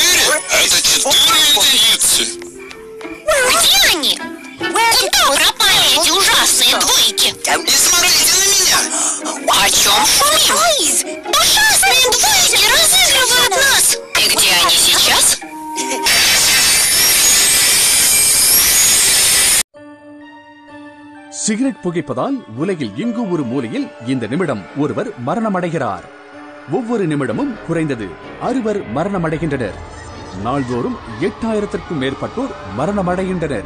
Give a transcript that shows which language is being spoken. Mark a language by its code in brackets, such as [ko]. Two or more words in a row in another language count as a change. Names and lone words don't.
[ru] Это 4 единицы. Где они? Куда пропали эти ужасные двойки? Не смотрите на меня. О чем шумим? Ужасные двойки разыгрывают нас. И где они сейчас? [ta] சிகரெட் புகைப்பதால் உலகில் எங்கு ஒரு மூலையில் இந்த நிமிடம் ஒருவர் மரணமடைகிறார். ஒவ்வொரு நிமிடமும் குறைந்தது 60 மரணமடைகின்றனர். நாள்தோறும் 8000க்கும் மேற்பட்டோர் மரணமடைகின்றனர்.